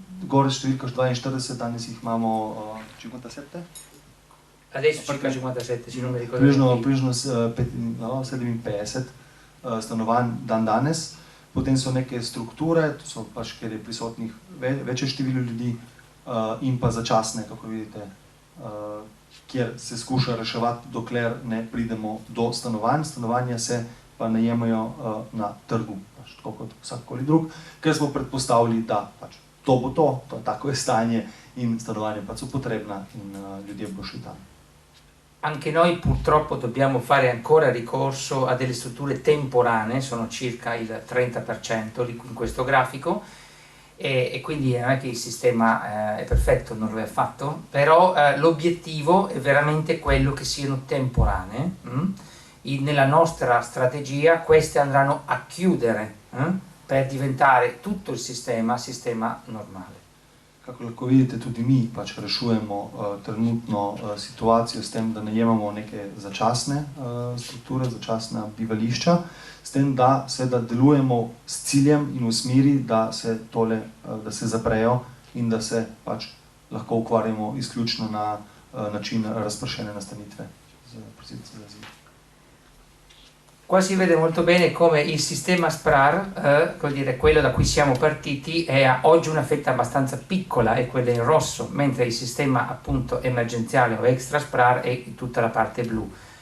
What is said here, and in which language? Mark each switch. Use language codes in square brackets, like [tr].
[sl] Gore številka 42, danes jih imamo 57? [it] Adesso circa 57, se non mi ricordo. [sl] Približno 57 stanovanj dan danes. Potem so neke strukture, to so pač, kjer je prisotnih večje število ljudi, in pa začasne, kako vidite, kjer se skuša reševati, dokler ne pridemo do stanovanj. Stanovanja se pa najemajo na trgu, pač tako kot vsakoli drug, ker smo predpostavili, da pač to bo to, tako je stanje in stanovanja pač so potrebna in ljudje bodo šli tam. [it] Anche noi purtroppo dobbiamo fare ancora ricorso a delle strutture temporanee, sono circa il 30% in questo grafico, e quindi non è che il sistema è perfetto, non lo è affatto, però l'obiettivo è veramente quello che siano temporanee. Nella nostra strategia queste andranno a chiudere per diventare tutto il sistema normale. [sl] Kako lahko vidite, tudi mi pač rešujemo trenutno situacijo s tem, da najemamo neke začasne strukture, začasna bivališča, s tem, da seveda delujemo s ciljem in v smeri, da se zaprejo in da se pač lahko ukvarjamo izključno na način razpršene nastanitve z prosilci za azil. [it] Qua si vede molto bene come il sistema SPRAR, vuol dire quello da cui siamo partiti, è oggi una fetta abbastanza piccola, è quella in rosso, mentre il sistema appunto emergenziale o extra SPRAR è tutta la parte blu.